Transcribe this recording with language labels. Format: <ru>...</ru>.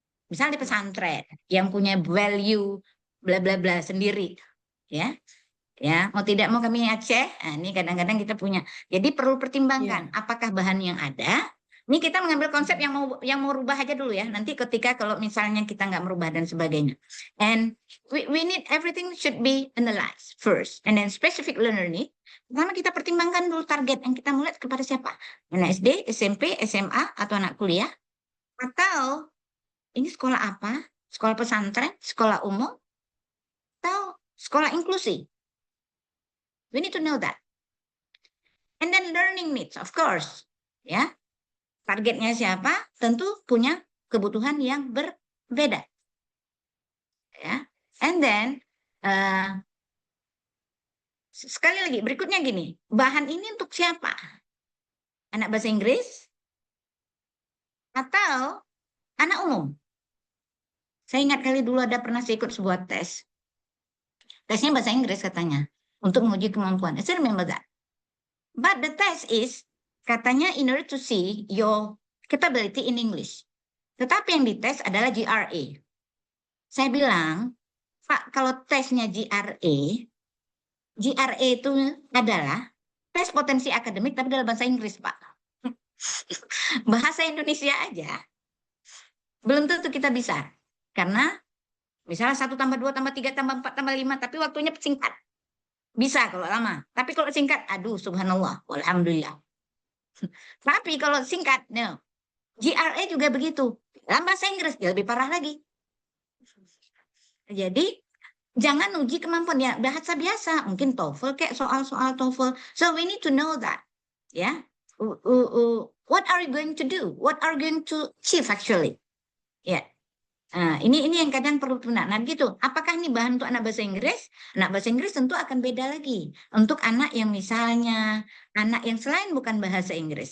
<id>Misalnya di pesantren yang punya value bla bla bla sendiri, ya mau tidak mau kami Aceh, ini kadang-kadang kita punya. Jadi perlu pertimbangkan apakah bahan yang ada. Ini kita mengambil konsep yang mau rubah aja dulu ya. Nanti ketika kalau misalnya kita nggak merubah dan sebagainya.</id> <en>And we need everything should be analyzed first, and then specific learner need.</en> <id>Pertama kita pertimbangkan dulu target yang kita mulai kepada siapa, anak SD, SMP, SMA atau anak kuliah, atau ini sekolah apa? Sekolah pesantren, sekolah umum, atau sekolah inklusi?</id> <en>We need to know that. And then learning needs, of course.</en> <id>Ya, targetnya siapa? Tentu punya kebutuhan yang berbeda. Ya,</id> <en>and then</en> <id>sekali lagi berikutnya gini, bahan ini untuk siapa? Anak bahasa Inggris atau anak umum? Saya ingat kali dulu ada pernah saya ikut sebuah tes. Tesnya bahasa Inggris katanya, untuk menguji kemampuan.</id> <en>I still remember that. But the test is,</en> <id>katanya</id> <en>in order to see your capability in English.</en> <id>Tetapi yang dites adalah GRE. Saya bilang, Pak, kalau tesnya GRE itu adalah tes potensi akademik tapi dalam bahasa Inggris, Pak. Bahasa Indonesia aja belum tentu kita bisa. Karena misalnya 1 tambah 2 tambah 3 tambah 4 tambah 5, tapi waktunya singkat. Bisa kalau lama. Tapi kalau singkat, aduh subhanallah, walhamdulillah. Tapi kalau singkat, no. GRE juga begitu. Dalam bahasa Inggris, dia lebih parah lagi. Jadi, jangan uji kemampuan. Ya, bahasa biasa. Mungkin TOEFL kayak soal-soal TOEFL.</id> <en>So, we need to know that.</en> <id>Ya.</id> <en>What are you going to do? What are you going to achieve actually?</en> <id>Ya. Nah, ini yang kadang perlu benar. Nah, gitu. Apakah ini bahan untuk anak bahasa Inggris? Anak bahasa Inggris tentu akan beda lagi. Untuk anak yang misalnya anak yang selain bukan bahasa Inggris.</id>